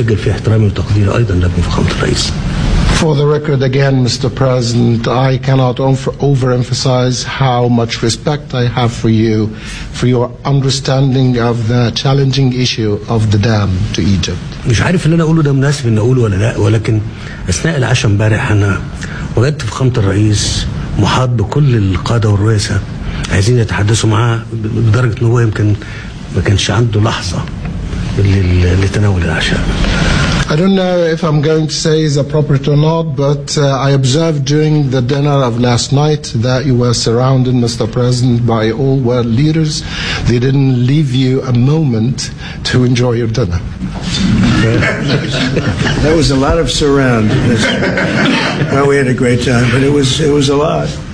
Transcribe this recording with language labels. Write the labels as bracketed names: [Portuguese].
[English] For the record again, Mr. President, I cannot overemphasize how much respect I have for you, for your understanding of the challenging issue of the dam to Egypt. [Arabic] مش عارف ان انا اقوله ده مناسب ان اقوله ولا لا, ولكن اثناء العشاء امبارح انا وجدت فخامة الرئيس محاط بكل القادة والرؤساء عايزين يتحدثوا معاه بدرجة ان هو يمكن ما كانش عنده لحظة لتناول العشاء. [English] I don't know if I'm going to say is appropriate or not, but I observed during the dinner of last night that you were surrounded, Mr. President, by all world leaders. They didn't leave you a moment to enjoy your dinner. That was a lot of surround. Well, we had a great time, but it was a lot.